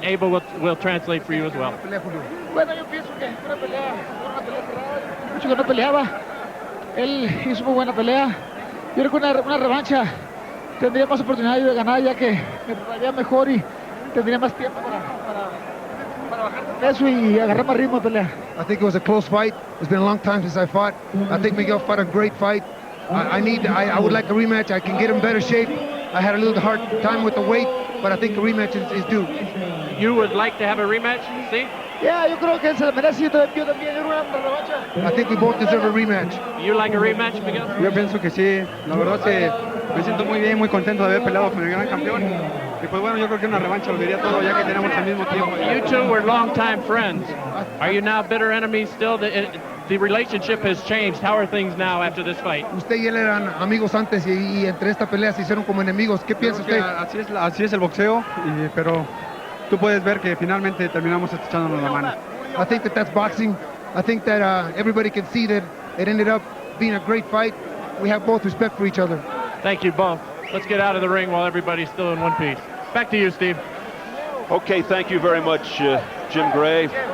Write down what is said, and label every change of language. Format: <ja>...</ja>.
<en>Abel will translate for you as well.</en> <es>Bueno, yo pienso que una pelea cerrada, mucho que no peleaba. Él hizo muy buena pelea. Yo creo que una revancha tendría más oportunidad de ganar, ya que me prepararía mejor y tendría más tiempo para bajar de peso y agarrar más ritmo de pelea.</es> <en>I think it was a close fight. It's been a long time since I fought. I think Miguel fought a great fight. I would like a rematch. I can get him better shape. I had a little hard time with the weight, but I think a rematch is due. You would like to have a rematch? See?</en> <es>Yeah, yo creo que se merece, yo también, una revancha.</es> <en>I think we both deserve a rematch. You like a rematch, Miguel?</en> <es>Yo pienso que sí, la verdad que me siento muy bien, muy contento de haber peleado con el gran campeón. Y pues bueno, yo creo que una revancha lo diría todo, ya que tenemos al mismo tiempo.</es> <en>You two were longtime friends. Are you now bitter enemies still? The relationship has changed. How are things now after this fight?</en> <es>Usted y él eran amigos antes y entre esta pelea se hicieron como enemigos. ¿Qué piensa Creo usted? que así es el boxeo, pero tú puedes ver que finalmente terminamos echándonos la mano.</es> <en>I think that's boxing. I think that everybody can see that it ended up being a great fight. We have both respect for each other. Thank you both. Let's get out of the ring while everybody's still in one piece. Back to you, Steve. Okay, thank you very much, Jim Gray.</en>